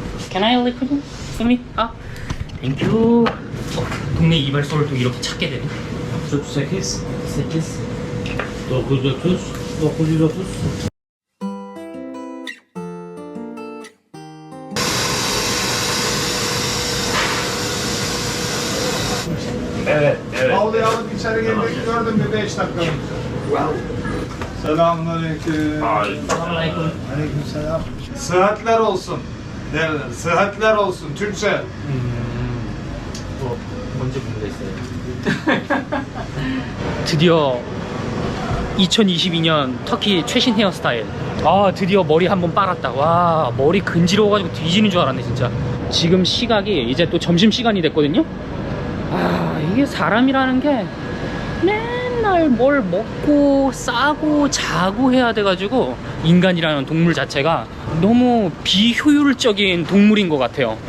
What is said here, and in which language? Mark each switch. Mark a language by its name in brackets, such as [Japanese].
[English] Can I lick for me? Thank you. [Korean] 동네 이발소를 또 이렇게 찾게 되네. 38. 8. 930. 930. [Turkish] Evet, evet. Havluyu alıp içeri girdik, gördüm bir 5 dakika önce. Selamünaleyküm. Selamünaleyküm. Aleykümselam. Sıhhatler olsun derler. Sıhhatler olsun Türkçe. [Korean] 먼저 궁금했어요. 드디어 2022년 터키 최신 헤어스타일. 아, 드디어 머리 한번 빨았다. 와, 머리 근지러워가지고 뒤지는 줄 알았네 진짜. 지금 시각이 이제 또 점심시간이 됐거든요. 아, 이게 사람이라는 게 맨날 뭘 먹고 싸고 자고 해야 돼가지고 인간이라는 동물 자체가 너무 비효율적인 동물인 것 같아요.